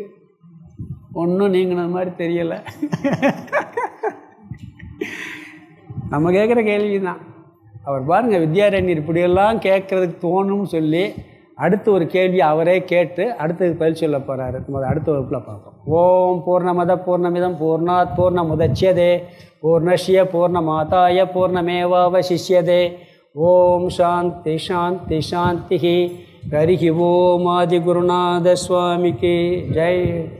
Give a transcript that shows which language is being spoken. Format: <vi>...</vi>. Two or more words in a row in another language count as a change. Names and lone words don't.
<ta>ஒன்றும் நீங்கின மாதிரி தெரியலை. நம்ம கேட்குற கேள்வி தான். அவர் பாருங்கள், வித்யாரண்யர் இப்படியெல்லாம் கேட்குறதுக்கு தோணும்னு சொல்லி அடுத்து ஒரு கேள்வி அவரே கேட்டு அடுத்தது பதில் சொல்ல போகிறாரு. நம்ம அடுத்த வகுப்பில் பார்ப்போம்.</ta> <sa>ओम् पूर्णमदः पूर्णमिदं पूर्णात् पूर्णमुदच्यते पूर्णस्य पूर्णमादाय पूर्णमेवावशिष्यते. ओम् शान्तिः शान्तिः शान्तिः. हरिः ओम्</sa> <ta>ஆதிகுருநாத சுவாமிக்கு ஜெய்.</ta>